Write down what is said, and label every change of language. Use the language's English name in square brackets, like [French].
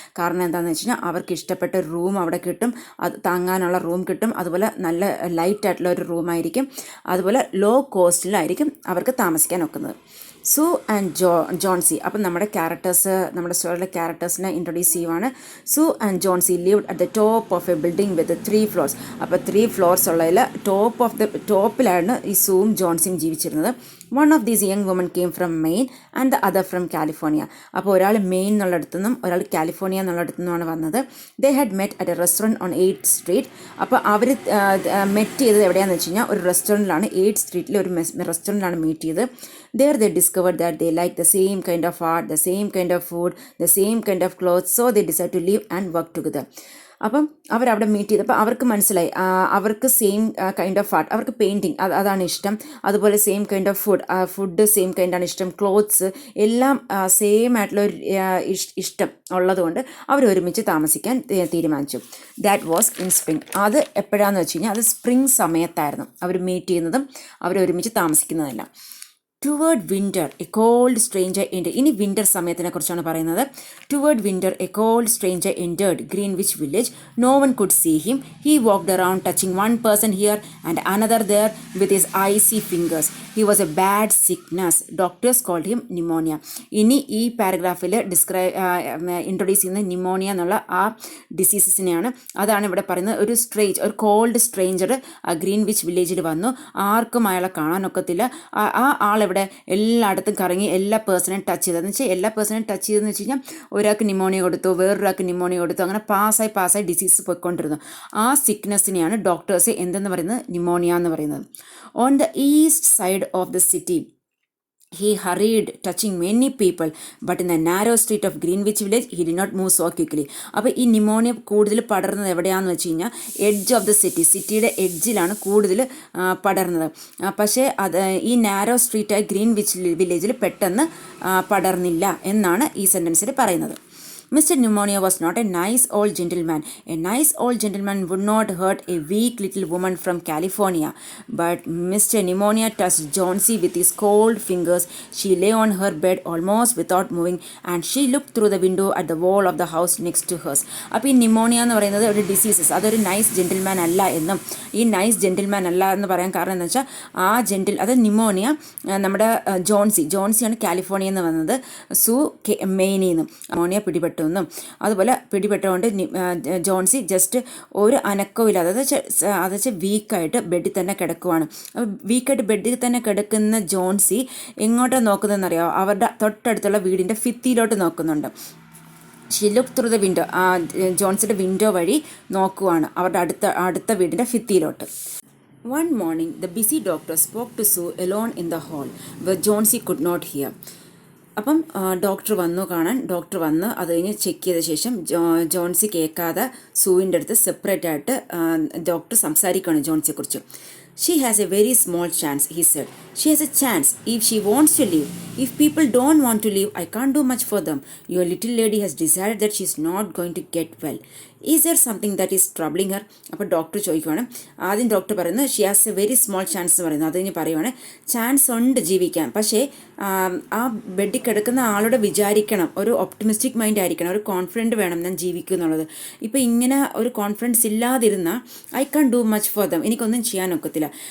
[Malayalam] കാരണം എന്താണെന്ന് വെച്ച് കഴിഞ്ഞാൽ അവർക്ക് ഇഷ്ടപ്പെട്ട റൂം അവിടെ കിട്ടും, അത് താങ്ങാനുള്ള റൂം കിട്ടും, അതുപോലെ നല്ല ലൈറ്റ് ആയിട്ടുള്ള ഒരു റൂമായിരിക്കും, അതുപോലെ ലോ കോസ്റ്റിലായിരിക്കും അവർക്ക് താമസിക്കാൻ ഒക്കുന്നത്. സൂ ആൻഡ് ജോൺസി. അപ്പം നമ്മുടെ സ്റ്റോറിയിലെ ക്യാരക്ടേഴ്സിനെ ഇൻട്രൊഡ്യൂസ് ചെയ്യുവാണ്. [English] Sue and Johnsy lived at the top of a building with 3 floors. [Malayalam] അപ്പോൾ 3 floors ഉള്ളതിൽ ടോപ്പിലാണ് ഈ സൂവും ജോൺസിയും ജീവിച്ചിരുന്നത്. [English] One of these young women came from Maine and the other from California. [Malayalam] അപ്പോൾ ഒരാൾ മെയിൻ എന്നുള്ളിടത്തുനിന്നും ഒരാൾ കാലിഫോർണിയ എന്നുള്ളിടത്തുനിന്നുമാണ് വന്നത്. [English] They had met at a restaurant on 8th Street. [Malayalam] അപ്പോൾ അവർ met ചെയ്തത് എവിടെയാണെന്ന് വെച്ച് കഴിഞ്ഞാൽ ഒരു റെസ്റ്റോറൻറ്റിലാണ്, 8th Streetൽ ഒരു റെസ്റ്റോറൻറ്റിലാണ് മീറ്റ് ചെയ്തത്. [English] There they discovered that they like the same kind of art, the same kind of food, the same kind of clothes, so they decided to live and work together. [Malayalam] അപ്പം അവരവിടെ meet ചെയ്തപ്പോൾ അവർക്ക് മനസ്സിലായി അവർക്ക് same kind of art, അവർക്ക് painting അതാണ് ഇഷ്ടം, അതുപോലെ same kind of food same കൈൻഡാണ് ഇഷ്ടം, ക്ലോത്ത്സ് എല്ലാം സെയിം ആയിട്ടുള്ള ഒരു ഇഷ്ടം ഉള്ളതുകൊണ്ട് അവർ ഒരുമിച്ച് താമസിക്കാൻ തീരുമാനിച്ചു. [English] That was in spring. [Malayalam] അത് എപ്പോഴാണെന്ന് വെച്ച് കഴിഞ്ഞാൽ അത് സ്പ്രിങ് സമയത്തായിരുന്നു അവർ മീറ്റ് ചെയ്യുന്നതും അവർ ഒരുമിച്ച് താമസിക്കുന്നതെല്ലാം. [English] Toward winter a cold stranger entered. [Malayalam] ഇനി വിൻ്റർ സമയത്തിനെ കുറിച്ചാണ് പറയുന്നത്. [English] Toward winter a cold stranger entered Greenwich Village. No one could see him. He walked around touching one person here and another there with his icy fingers. He was a bad sickness. Doctors called him pneumonia. [Malayalam] ഇനി ഈ പാരഗ്രാഫിൽ introduce ചെയ്യുന്ന pneumonia എന്നുള്ള ആ ഡിസീസസിനെയാണ്. അതാണ് ഇവിടെ പറയുന്നത്. ഒരു called stranger Greenwich വില്ലേജിൽ വന്നു. ആർക്കും അയാളെ കാണാനൊക്കത്തില്ല. ആ ആളെവിടെ എല്ലായിടത്തും കറങ്ങി എല്ലാ പേഴ്സണും ടച്ച് ചെയ്തതെന്ന് വെച്ചാൽ ചെയ്തതെന്ന് വെച്ച് കഴിഞ്ഞാൽ ഒരാൾക്ക് ന്യൂമോണിയ കൊടുത്തു, വേറൊരാൾക്ക് ന്യൂമോണിയ കൊടുത്തു, അങ്ങനെ പാസ്സായി ഡിസീസ് പോയിക്കൊണ്ടിരുന്നു. ആ സിക്നെസ്സിനെയാണ് ഡോക്ടേഴ്സ് എന്തെന്ന് പറയുന്നത്, ന്യൂമോണിയ എന്ന് പറയുന്നത്. [English] On the east side of the city He hurried, touching many people, but in the narrow street of Greenwich Village, he did not move so quickly. [Malayalam] അപ്പോൾ ഈ ന്യൂമോണിയ കൂടുതൽ പടർന്നത് എവിടെയാണെന്ന് വെച്ച് കഴിഞ്ഞാൽ എഡ്ജ് ഓഫ് ദ സിറ്റിയുടെ എഡ്ജിലാണ് കൂടുതൽ പടർന്നത്. പക്ഷേ അത് ഈ നാരോ സ്ട്രീറ്റായ വില്ലേജിൽ പെട്ടെന്ന് പടർന്നില്ല എന്നാണ് ഈ സെൻറ്റൻസിൽ പറയുന്നത്. [English] Mr. Pneumonia was not a nice old gentleman. A nice old gentleman would not hurt a weak little woman from California. But Mr. Pneumonia touched Johnsy with his cold fingers. She lay on her bed almost without moving, and she looked through the window at the wall of the house next to hers. [Malayalam] അപ്പോൾ ഈ pneumonia എന്ന് പറയുന്നത് ഒരു diseases, അതൊരു nice gentleman അല്ല എന്നും, ഈ nice gentleman അല്ല എന്ന് പറയാൻ കാരണം എന്താ വെച്ചാൽ അത് ന്യൂമോണിയ നമ്മുടെ ജോൺസിയാണ് കാലിഫോർണിയയിൽ നിന്ന് വന്നത്, മെയിനിൽ നിന്നും ന്യൂമോണിയ പിടിപെട്ടു എന്നും, അതുപോലെ പിടിപെട്ടുകൊണ്ട് ജോൺസി ജസ്റ്റ് ഒരു അനക്കവും ഇല്ലാതെ അത് വെച്ചാൽ വീക്കായിട്ട് ബെഡിൽ തന്നെ കിടക്കുവാണ്. അപ്പോൾ വീക്കായിട്ട് ബെഡിൽ തന്നെ കിടക്കുന്ന ജോൺസി എങ്ങോട്ടാണ് നോക്കുന്നതെന്നറിയാമോ? അവരുടെ തൊട്ടടുത്തുള്ള വീടിൻ്റെ ഭിത്തിയിലോട്ട് നോക്കുന്നുണ്ട്. [English] she look through the window, [Malayalam] ജോൺസിയുടെ window വഴി നോക്കുവാണ് അവരുടെ അടുത്ത വീടിൻ്റെ ഭിത്തിയിലോട്ട്. [English] One morning, the busy doctor spoke to Sue alone in the hall, where Johnsy could not hear. [Malayalam] അപ്പം ഡോക്ടർ വന്ന് അത് കഴിഞ്ഞ് ചെക്ക് ചെയ്ത ശേഷം ജോൺസി കേൾക്കാതെ സൂവിൻ്റെ അടുത്ത് സെപ്പറേറ്റ് ആയിട്ട് ഡോക്ടർ സംസാരിക്കുകയാണ് ജോൺസിയെക്കുറിച്ച്. [English] She has a very small chance, he said. She has a chance if she wants to leave. If people don't want to leave, I can't do much for them. Your little lady has decided that she's not going to get well. Is there something that is troubling her? [Malayalam] അപ്പോൾ doctor ചോദിക്കുവാണ്. ആദ്യം doctor പറയുന്നത് [English] she has a very small chance [Malayalam] എന്ന് പറയുന്നത്. അത് കഴിഞ്ഞ് പറയുവാണ് chance ഉണ്ട് ജീവിക്കാൻ, പക്ഷേ ആ ബെഡിൽ കിടക്കുന്ന ആളോട് വിചാരിക്കണം, ഒരു ഒപ്റ്റിമിസ്റ്റിക് മൈൻഡ് ആയിരിക്കണം, ഒരു കോൺഫിഡൻറ്റ് വേണം ഞാൻ ജീവിക്കും എന്നുള്ളത്. ഇപ്പോൾ ഇങ്ങനെ ഒരു confidence ഇല്ലാതിരുന്നാൽ [English] I can't do much for them, [Malayalam] എനിക്കൊന്നും ചെയ്യാൻ ഒക്കത്തില്ല.